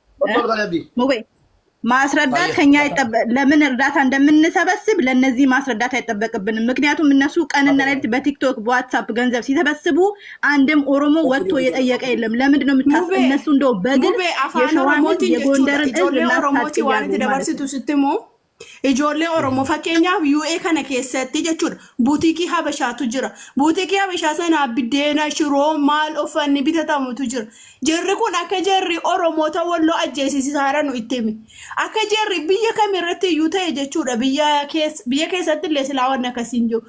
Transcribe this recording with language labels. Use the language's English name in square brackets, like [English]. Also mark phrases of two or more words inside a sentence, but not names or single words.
[Amharic] ማስረዳት ከኛ ለምን እርዳታ እንደምንሰበስብ ለነዚህ ማስረዳት አይጠበቅብንም። ምክንያቱም እነሱ ቀንና ሌሊት በቲክቶክ በዋትስአፕ ገንዘብ ሲሰበስቡ አንድም ኦሮሞ ወጥቶ የጠየቀ የለም። ለምንድን ነው የምታስበው? እነሱ እንደው በግል የሸዋን የጎንደርን ህዝብ ላስታጥያሉ። [Oromo] ijoollee oromoo fakkeenyaaf UA kana keessatti jechuudha buutikii habashaatu jira. buutikii habashaa sana biddeena shiroo maal uffanni bitatamutu jira. Jarri kun akka jarri oromoota walloo ajjeesisaara nu itti himi. Akka jarri biyya kamirratti iyyuu ta'e jechuudha biyya keessatti illee silaa waan akkasiin jiru.